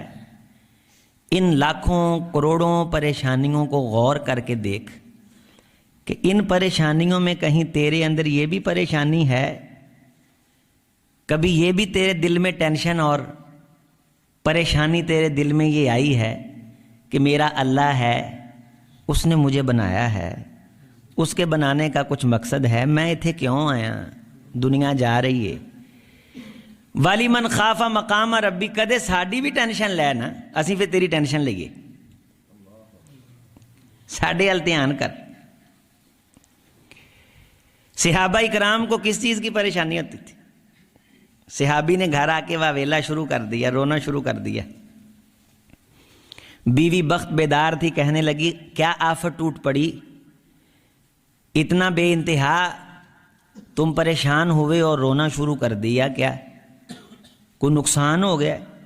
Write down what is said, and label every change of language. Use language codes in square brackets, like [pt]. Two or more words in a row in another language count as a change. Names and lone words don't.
[ur] ان لاکھوں کروڑوں پریشانیوں کو غور کر کے دیکھ کہ ان پریشانیوں میں کہیں تیرے اندر یہ بھی پریشانی ہے، کبھی یہ بھی تیرے دل میں ٹینشن اور پریشانی تیرے دل میں یہ آئی ہے کہ میرا اللہ ہے، اس نے مجھے بنایا ہے، اس کے بنانے کا کچھ مقصد ہے، میں اتھے کیوں آیا، دنیا جا رہی ہے۔ [ar] والی من خاف مقام ربی، [pa] کدے ساڈی بھی ٹینشن لے نا، اسی پھر تیری ٹینشن لئیے، ساڈے ال دھیان کر۔ [ur] صحابہ اکرام کو کس چیز کی پریشانی ہوتی تھی؟ صحابی نے گھر آ کے واویلا شروع کر دیا، رونا شروع کر دیا۔ بیوی بخت بیدار تھی، کہنے لگی کیا آفت ٹوٹ پڑی، اتنا بے انتہا تم پریشان ہوئے اور رونا شروع کر دیا، کیا کوئی نقصان ہو گیا؟